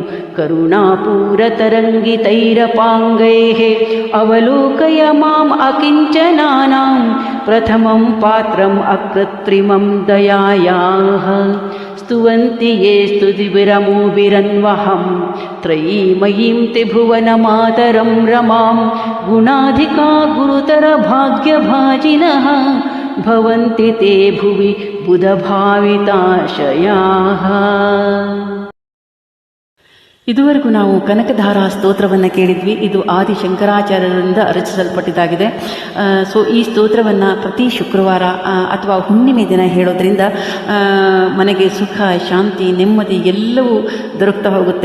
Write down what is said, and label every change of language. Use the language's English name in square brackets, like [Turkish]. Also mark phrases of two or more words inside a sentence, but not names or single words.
[Sanskrit] करुणापूरतरङ्गितैरपाङ्गैः अवलोकय माम् अकिञ्चनानां प्रथमं पात्रम् अकृत्रिमं दयायाः स्तुवन्ति ये स्तुतिभिरमोभिरन्वहं त्रयीमयीं त्रिभुवनमातरं रमां गुणाधिका गुरुतरभाग्यभाजिनः भवन्ति ते भुवि बुधभाविताशयाः. [Kannada] ಇದುವರೆಗೂ ನಾವು ಕನಕಧಾರಾ ಸ್ತೋತ್ರವನ್ನು ಕೇಳಿದ್ವಿ. ಇದು ಆದಿ ಶಂಕರಾಚಾರ್ಯರಿಂದ ರಚಿಸಲ್ಪಟ್ಟಿದ್ದಾಗಿದೆ. ಸೊ ಈ ಸ್ತೋತ್ರವನ್ನು ಪ್ರತಿ ಶುಕ್ರವಾರ ಅಥವಾ ಹುಣ್ಣಿಮೆ ದಿನ ಹೇಳೋದ್ರಿಂದ ಮನೆಗೆ ಸುಖ, ಶಾಂತಿ, ನೆಮ್ಮದಿ ಎಲ್ಲವೂ ದೊರಕ್ತಾ ಹೋಗುತ್ತೆ.